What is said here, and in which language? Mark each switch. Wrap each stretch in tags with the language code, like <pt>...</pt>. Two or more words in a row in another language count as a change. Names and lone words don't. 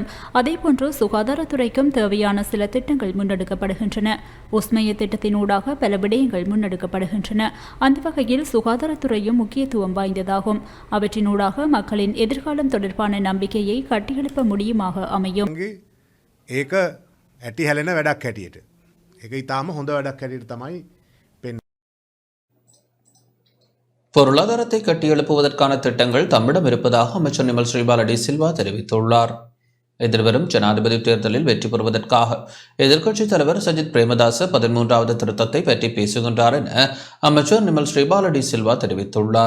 <ta>அதேபோன்று சுகாதாரத்துறைக்கும் தேவையான சில திட்டங்கள் முன்னெடுக்கப்படுகின்றன. உஸ்மைய திட்டத்தினூடாக பல விடயங்கள் முன்னெடுக்கப்படுகின்றன. அந்த வகையில் சுகாதாரத்துறையும் முக்கியத்துவம் வாய்ந்ததாகும். அவற்றினூடாக மக்களின் எதிர்காலம் தொடர்பான நம்பிக்கையை கட்டியெழுப்ப முடியுமாக அமையும்.</ta> <si>ඒක ඇටි හැලෙන වැඩක් හැටියට ඒක ඉතාම හොඳ වැඩක් හැටියට තමයි පෙන්</si> <ta>பொருளாதாரத்தை கட்டியெழுப்புவதற்கான திட்டங்கள் தம்மிடம் இருப்பதாக அமைச்சர் நிமல் ஸ்ரீபாலடி சில்வா தெரிவித்துள்ளார். எதிர்வரும் ஜனாதிபதி தேர்தலில் வெற்றி பெறுவதற்காக எதிர்க்கட்சித் தலைவர் சஜித் பிரேமதாச 13வது திருத்தத்தை பற்றி பேசுகின்றார் என அமைச்சர் நிமல் ஸ்ரீபாலடி சில்வா தெரிவித்துள்ளார்.</ta>